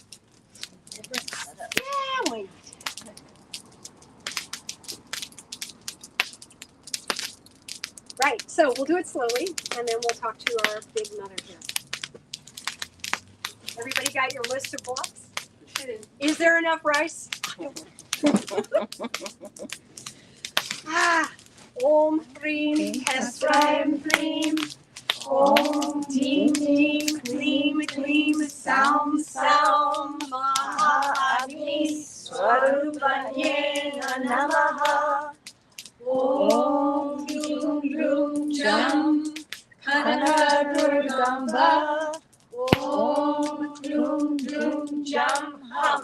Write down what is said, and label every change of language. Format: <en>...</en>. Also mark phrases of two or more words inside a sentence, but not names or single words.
<en>Yeah, why not? Right, so we'll do it slowly, and then we'll talk to our big mother here. Everybody got your list of blocks? Is there enough rice?</en> <sa>Om Hreem Hessraim Hreem. Om Deem Kleem Kleem Saoum Saoum. Maha Agni Swarupa-Nyayna Namaha. Om Kluum Dluum Jam Kanaka Durgamba. Om Kluum Dluum Jam HUM.</sa>